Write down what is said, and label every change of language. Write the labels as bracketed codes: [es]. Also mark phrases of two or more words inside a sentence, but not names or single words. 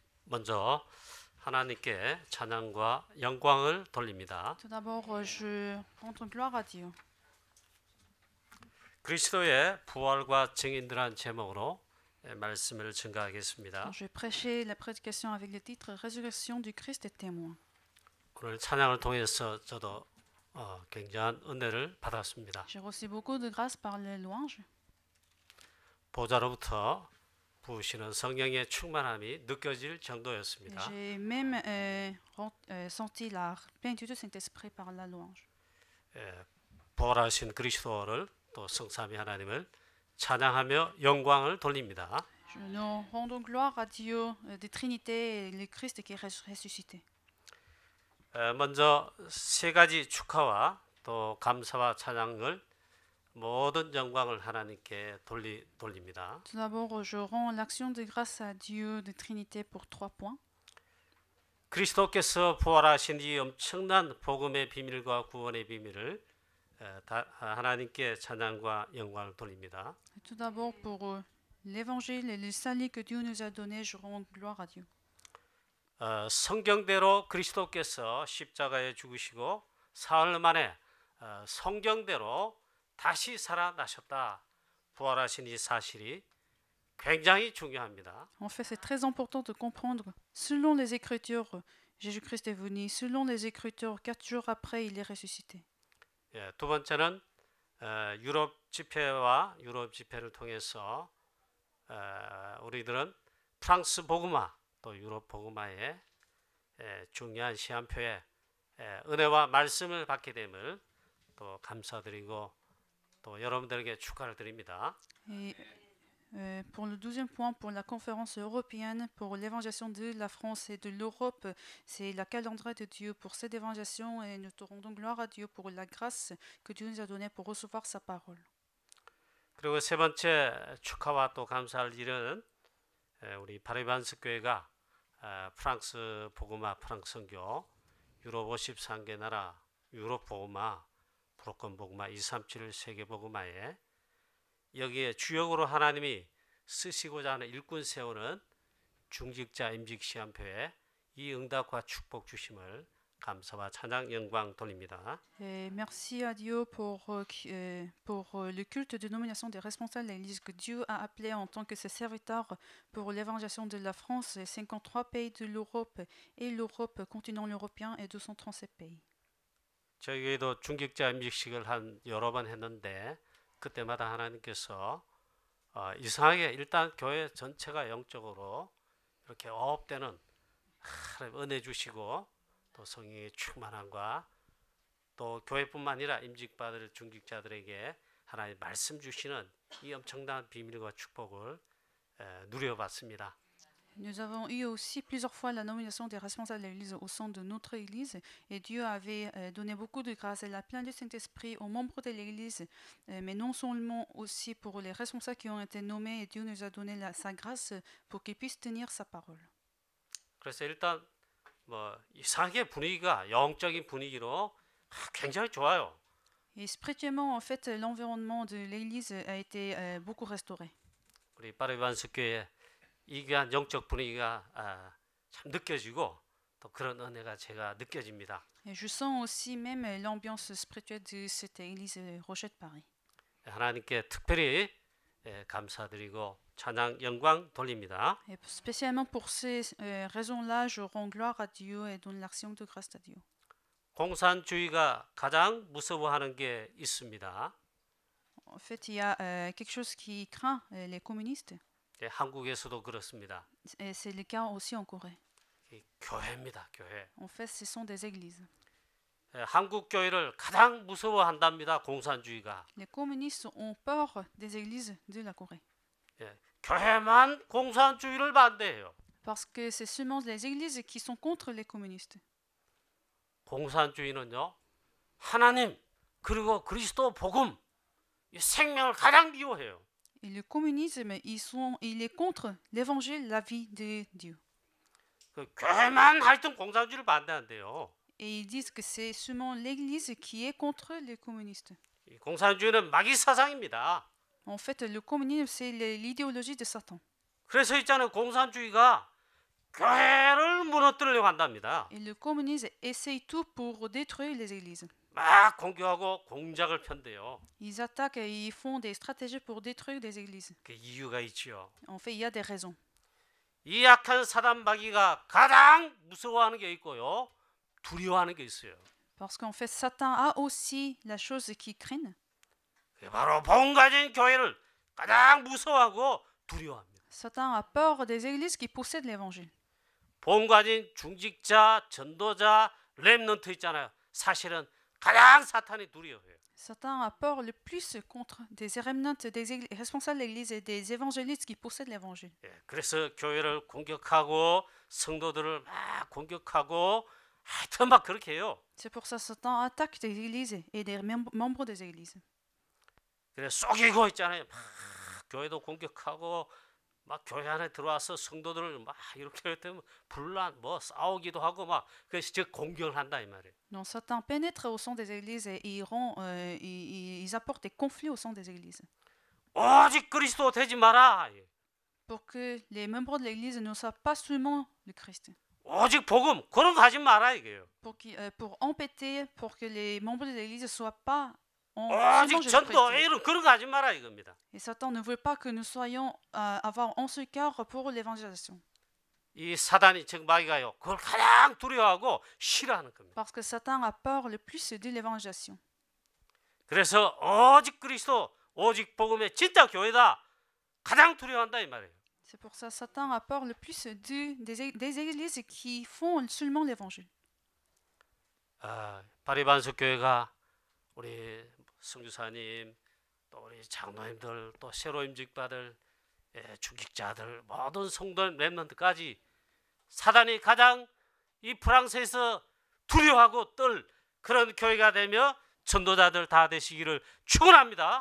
[ko] 먼저 하나님께 찬양과 영광을 돌립니다. [fr] Tout d'abord, je rends gloire à Dieu. [ko] 그리스도의 부활과 증인들한 제목으로 말씀을 증가하겠습니다. [fr] Je vais prêcher la prédication avec le titre Résurrection du Christ et témoin. [ko] 오늘 찬양을 통해서 저도 굉장한 은혜를 받았습니다. [fr] J'ai reçu beaucoup de grâce par les louanges. [ko] 보좌로부터 부으시는 성령의 충만함이 느껴질 정도였습니다. [fr] J'ai même senti la plénitude du Saint-Esprit par la louange. [ko] 부활하신 그리스도를 또 성삼위 하나님을 찬양하며 영광을 돌립니다. [fr] Nous rendons gloire à Dieu de Trinité et le Christ qui est ressuscité. [ko] 먼저 세 가지 축하와 또 감사와 찬양을 모든 영광을 하나님께 돌립니다. [fr] Tout d'abord, je rends l'action de grâce à Dieu de Trinité pour 3 points. [ko] 그리스도께서 부활하신 이 엄청난 복음의 비밀과 구원의 비밀을 하나님께 찬양과 영광을 돌립니다. [fr] Tout d'abord, pour l'évangile et le salut que Dieu nous a donné, je rends gloire à Dieu. [ko] 성경대로 그리스도께서 십자가에 죽으시고 사흘 만에 성경대로 다시 살아나셨다. 부활하신 이 사실이 굉장히 중요합니다. [fr] En fait, c'est très important de comprendre. Selon les Écritures, Jésus-Christ est venu. Selon les Écritures, 4 jours après, il est ressuscité. [ko] 두 번째는 유럽 집회를 통해서 우리들은 프랑스 복음화 또 유럽 복음화의 중요한 시한표에 은혜와 말씀을 받게 됨을 또 감사드리고 또 여러분들에게 축하를 드립니다. [fr] Et pour le 12e point, pour la conférence européenne, pour l'évangélisation de la France et de l'Europe, c'est la calendrier de Dieu pour cette évangélisation et nous te rendons gloire à Dieu pour la grâce que Dieu nous a donnée pour recevoir sa parole. [ko] 그리고 세 번째 축하와 또 감사할 일은 우리 파리반스 교회가 프랑스 복음화 프랑스 선교 유럽 53개 나라 유럽 복음화 브로큰 복음화 237 세계 복음화에 여기에 주역으로 하나님이 쓰시고자 하는 일꾼 세우는 중직자 임직 시한표에 이 응답과 축복 주심을 감사와 찬양 영광 돌립니다. [fr] Et merci à Dieu pour le culte de nomination des responsables de l'Église que Dieu a appelé en tant que ses serviteurs pour l'évangélisation de la France, 53 pays de l'Europe et l'Europe, continent européen et 237 pays. [ko] 저희도 중직자 임직식을 한 여러 번 했는데 그때마다 하나님께서 이상하게 일단 교회 전체가 영적으로 이렇게 어업되는 은혜 주시고 또 성령의 충만함과 또 교회뿐만 아니라 임직받을 중직자들에게 하나님 말씀 주시는 이 엄청난 비밀과 축복을 누려봤습니다. [fr] Nous avons eu aussi plusieurs fois la nomination des responsables de l'Église au sein de notre Église et Dieu avait donné beaucoup de grâce et la pleine du Saint-Esprit aux membres de l'Église, mais non seulement aussi pour les responsables qui ont été nommés et Dieu nous a donné sa grâce pour qu'ils puissent tenir sa parole. [ko] 그래서 일단 이상하게 분위기가 영적인 분위기로 굉장히 좋아요. [fr] Et spirituellement, en fait, l'environnement de l'Église a été beaucoup restauré. [ko] 우리 파리반스 교회 이 귀한 영적 분위기가 참 느껴지고 또 그런 은혜가 제가 느껴집니다. [fr] Et je sens aussi même l'ambiance spirituelle de cette église Rocher de Paris. [ko] 하나님께 특별히 감사드리고 찬양 영광 돌립니다. [fr] Et spécialement pour ces raisons-là, je rends gloire à Dieu et donne l'action de grâce à Dieu. [ko] 공산주의가 가장 무서워하는 게 있습니다. [fr] En fait, il y a quelque chose qui craint les communistes. [ko] 한국에서도 그렇습니다. [fr] Et c'est le cas aussi en Corée. [ko] 교회입니다, 교회. [fr] En fait, ce sont des églises. [ko] 한국 교회를 가장 무서워한답니다, 공산주의가. [fr] Les communistes ont peur des églises de la Corée. [ko] 교회만 공산주의를 반대해요. [fr] Parce que c'est seulement les églises qui sont contre les communistes. [ko] 공산주의는요, 하나님 그리고 그리스도 복음, 이 생명을 가장 미워해요. [fr] Et le communisme, il est contre l'évangile, la vie de Dieu. [ko] 교회만 하여튼 공산주의를 반대한대요. [fr] Et ils disent que c'est seulement l'Église qui est contre les communistes. [ko] 이 공산주의는 마귀 사상입니다. [fr] En fait, le communisme, c'est l'idéologie de Satan. [ko] 그래서 있잖아요, 공산주의가 교회를 무너뜨리려고 한답니다. [fr] Et le communisme essaye tout pour détruire les églises. [ko] 막 공격하고 공작을 편대요. [fr] Ils attaquent et ils font des stratégies pour détruire des églises. [ko] 그 이유가 있지요. [fr] En fait, il y a des raisons. [ko] 이 약한 사단 마귀가 가장 무서워하는 게 있고요. 두려워하는 게 있어요. [fr] Parce qu'en fait, Satan a aussi la chose qui craint. [ko] 그게 바로 복 가진 교회를 가장 무서워하고 두려워합니다. [fr] Satan a peur des églises qui possèdent l'évangile. [ko] 복 가진 중직자, 전도자, 렘넌트 있잖아요. 사실은 가장 사탄이 두려워해요. [fr] Satan a peur le plus contre des remnants, des responsables de l'église et des évangélistes qui possèdent l'évangile. [ko] 예, 그래서 교회를 공격하고 성도들을 막 공격하고 하여튼 막 그렇게 해요. [fr] C'est pour ça que Satan attaque des églises et des membres des églises. [ko] 그래 속이고 있잖아요. 막 교회도 공격하고 막 교회 안에 들어와서 성도들을 막 이렇게 되면 분란 뭐 싸우기도 하고 막 그래서 즉 공격을 한다 이 말이에요. [fr] Donc Satan pénètre au sein des églises et ils apportent des conflits au sein des églises. [ko] 오직 그리스도 되지 마라. [fr] Pour que les membres de l'église ne soient pas seulement le Christ. [ko] 오직 복음 그런 거 하지 마라 이게요. [fr] Pour empêter, pour que les membres de l'église ne soient pas [ko] 오직 전도 이런 그런 거 하지 마라 이겁니다. [fr] Et Satan ne veut pas que nous soyons avoir en ce cœur pour l'évangélisation. [ko] 이 사단이 즉 마귀가요. 그걸 가장 두려워하고 싫어하는 겁니다. [fr] Parce que Satan a peur le plus de l'évangélisation. [ko] 그래서 오직 그리스도, 오직 복음의 진짜 교회다. 가장 두려워한다 이 말이에요. [fr] C'est pour ça que Satan a peur le plus des églises qui font seulement l'évangile. [ko] 바리반석 교회가 우리 성주사님 또 우리 장로님들 또 새로 임직받을 중직자들 모든 성도 렘넌트까지 사단이 가장 이 프랑스에서 두려워하고 떨 그런 교회가 되며 전도자들 다 되시기를 축원합니다.